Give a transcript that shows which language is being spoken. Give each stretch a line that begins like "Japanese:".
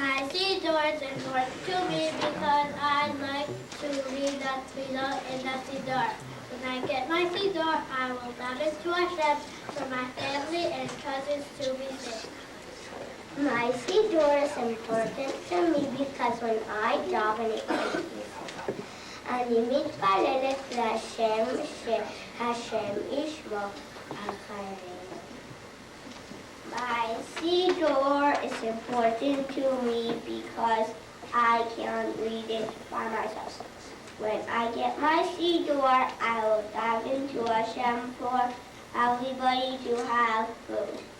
English: Siddur is important to me because I like to read the Tefillah in the Siddur. When I get my Siddur, I will daven to Hashem for my family and cousins to be saved. My Siddur is important to me because when I daven it is peaceful.
Hebrew: אני מתפללת להשם שהשם ישמור על חיינו.
English: My Siddur is important to me because I can read it by myself. When I get my Siddur, I will dive into Hashem for everybody to have food.